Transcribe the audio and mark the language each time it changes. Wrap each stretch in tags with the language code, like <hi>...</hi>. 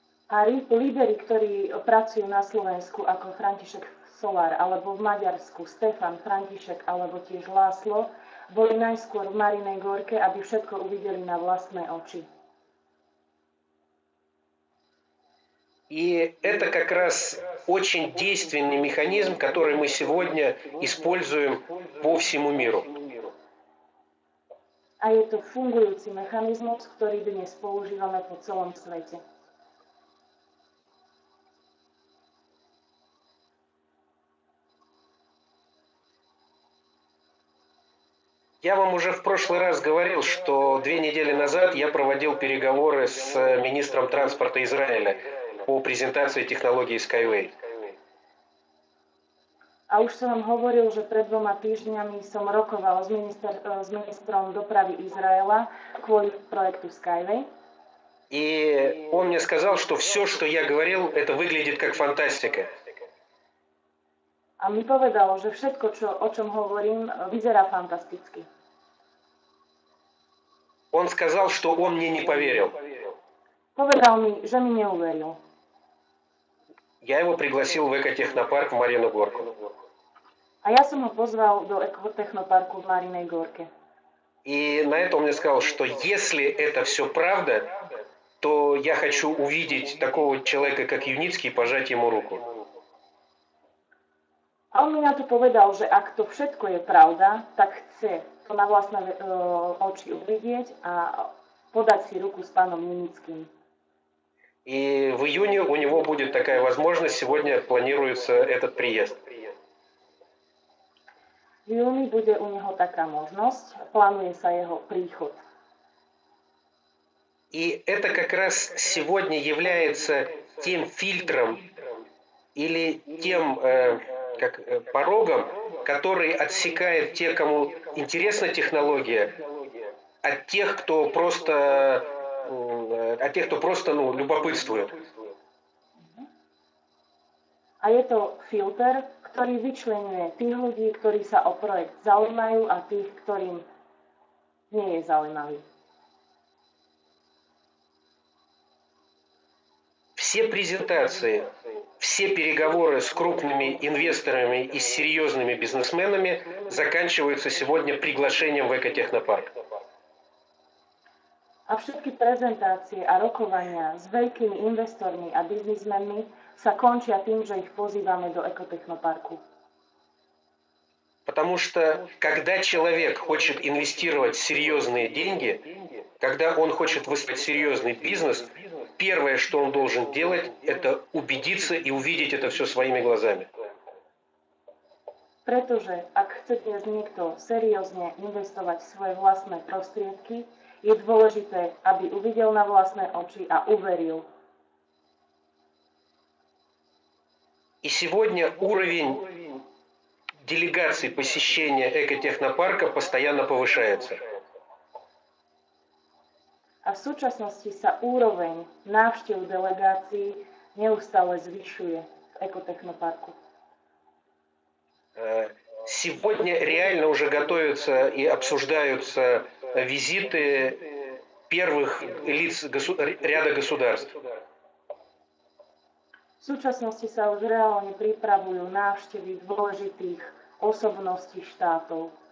<sk>A líderi, ktorí pracujú na Slovensku ako František Solár, alebo v Maďarsku Stefan, František, alebo tiež Láslo, boli najskôr v Marinej Gorke, aby všetko uvideli na vlastné oči.</sk> <ru>И это как раз очень действенный механизм, который мы сегодня используем по всему миру.</ru> <sk>A je to fungujúci mechanizmus, ktorý dnes používame po celom svete.</sk> <ru>Я вам уже в прошлый раз говорил, что 2 недели назад я проводил переговоры с министром транспорта Израиля по презентации технологии Skyway.</ru> <sk>A už som vám hovoril, že pred 2 týždňami som rokoval s ministrom dopravy Izraela kvôli projektu Skyway.</sk> <ru>И он мне сказал, что все, что я говорил, это выглядит как фантастика.</ru> <sk>A mi povedal, že všetko, o čom hovorím, vyzerá fantasticky.</sk> <ru>Он сказал, что он мне не поверил.</ru> <sk>Povedal mi, že mi neuveril.</sk> <ru>Я его пригласил в экотехнопарк в Марину Горку.</ru> <sk>A ja som ho pozval do ekotechnoparku v Marinej Gorke.</sk> <ru>И на это он мне сказал, что если это все правда, то я хочу увидеть такого человека, как Юницкий, и пожать ему руку.</ru> <sk>A on mi na to povedal, že ak to všetko je pravda, tak chce to na vlastné oči uvidieť a podať si ruku s pánom Junickým.</sk> <ru>И в июне у него будет такая возможность, сегодня планируется этот приезд.</ru> <sk>V júni bude u neho taká možnosť, plánuje sa jeho príchod.</sk> <ru>И это как раз сегодня является тем фильтром или тем порогом, который отсекает тех, кому интересна технология, от тех, кто просто любопытствует.</ru> <sk>A je to filter, ktorý vyčleňuje tých ľudí, ktorí sa o projekt zaujímajú a tých, ktorým nie je zaujímavý.</sk> <ru>Все презентации, все переговоры с крупными инвесторами и с серьезными бизнесменами заканчиваются сегодня приглашением в экотехнопарк.</ru> <sk>A všetky prezentácie a rokovania s veľkými investormi a biznismenmi sa končia tým, že ich pozývame do ekotechnoparku.</sk> <ru>Потому что когда человек хочет инвестировать серьезные деньги, когда он хочет выстроить серьезный бизнес, первое, что он должен делать, это убедиться и увидеть это все своими глазами.</ru> <sk>Pretože ak chce dnes niekto seriózne investovať svoje vlastné prostriedky, je dôležité, aby uvidel na vlastné oči a uveril.</sk> <ru>И сегодня уровень делегаций посещения экотехнопарка постоянно повышается.</ru> <sk>A v súčasnosti sa úroveň návštev delegácií neustále zvyšuje v ekotechnoparku.</sk> <ru>Сегодня реально уже готовятся и обсуждаются визиты первых лиц ряда государств.</ru> <sk>V súčasnosti sa už reálne pripravujú návštevy dôležitých osobností štátov.</sk>